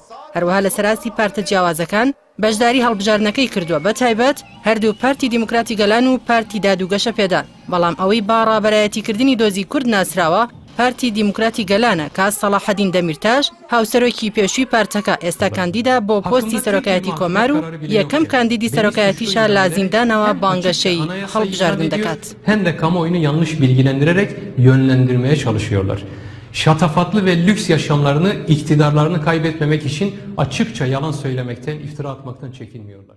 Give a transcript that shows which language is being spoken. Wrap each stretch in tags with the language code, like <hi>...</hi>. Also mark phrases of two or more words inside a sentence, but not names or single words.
<ckb>هەروەها لەسەر ئاستی پارتە جیاوازەکان بەشداری هەڵبژاردنەکەی کردووە، بە تایبەت هەردوو پارتی دیموکراتی گەلان و پارتی دادوگەشەپێدان. بەڵام ئەوەی با ڕابەرایەتیکردنی دۆزی کورد ناسراوە پارتی دیموکراتی گەلانە کە سەلاحەدین دەمیرتاژ هاوسەرۆکی پێشووی پارتەکە ئێستا کاندیدا بۆ پۆستی سەرۆکایەتی کۆمار و یەکەم کاندیدی سەرۆکایەتیشە لە زیندانەوە بانگەشەی هەڵبژاردن دەکات.</ckb> <tr>Hem de kamuoyunu yanlış bilgilendirerek yönlendirmeye çalışıyorlar. Şatafatlı ve lüks yaşamlarını, iktidarlarını kaybetmemek için açıkça yalan söylemekten, iftira atmaktan çekinmiyorlar.</tr>